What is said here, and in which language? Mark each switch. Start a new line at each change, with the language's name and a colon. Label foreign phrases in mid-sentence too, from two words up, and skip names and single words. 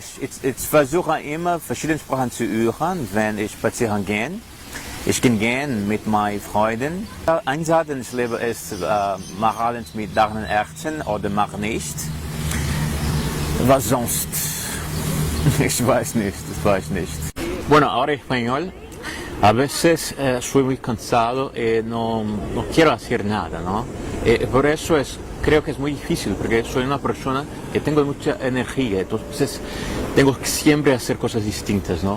German: Ich versuche immer verschiedene Sprachen zu hören, wenn ich spazieren gehe. Ich gehe gerne mit meinen Freunden. Ein Satz, den ich lebe, ist, mach alles mit deinen Herzen oder mach nicht. Was sonst? Ich weiß nicht.
Spanish: Bueno, ahora español. A veces soy muy cansado y no quiero hacer nada, ¿no? Por eso creo que es muy difícil, porque soy una persona que tengo mucha energía, entonces tengo que siempre hacer cosas distintas, ¿no?